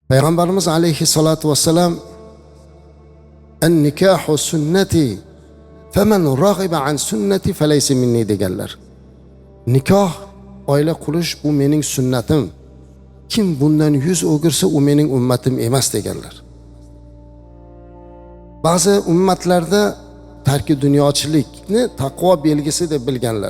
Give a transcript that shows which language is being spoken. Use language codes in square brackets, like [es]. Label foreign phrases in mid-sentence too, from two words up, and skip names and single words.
[uz] Payg'ambarimiz [ar] عليه الصلاة والسلام "النكاح سنتي فمن رغب عن سنتي فليس مني" [uz] deganlar. Nikoh, oila qurish bu mening sunnatim. Kim bundan yuz o'girsa u mening ummatim emas deganlar. Ba'zi ummatlarda tarki dunyochilikni taqvo belgisi deb bilganlar.